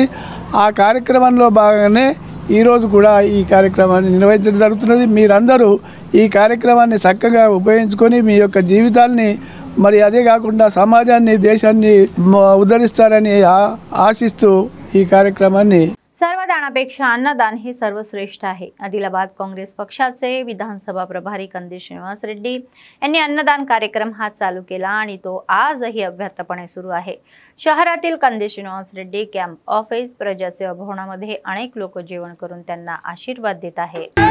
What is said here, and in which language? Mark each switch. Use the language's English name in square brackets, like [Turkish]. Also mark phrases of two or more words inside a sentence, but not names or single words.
[Telugu] ఆ కార్యక్రమంలో భాగంగానే ఈరోజు కూడా ఈ కార్యక్రమాన్ని నిర్వహించడం జరుగుతున్నది. మీరందరూ ఈ కార్యక్రమాన్ని చక్కగా ఉపయోగించుకొని మీ యొక్క జీవితాల్ని మరి అదే కాకుండా సమాజాన్ని దేశాన్ని ఉద్ధరిస్తారని ఆశిస్తూ ఈ కార్యక్రమాన్ని [Marathi] सर्वदानापेक्षा अन्नदान हे सर्वश्रेष्ठ आहे. आदिलाबाद काँग्रेस पक्षाचे विधानसभा प्रभारी कंदी श्रीनिवास रेड्डी यांनी अन्नदान कार्यक्रम हा चालू केला आणि तो आजही अव्याहतपणे सुरू आहे. शहरातील कंदी श्रीनिवास रेड्डी [English] camp office [Marathi] प्रजासेवा भवनामध्ये अनेक लोक जेवण करून त्यांना आशीर्वाद देत आहेत.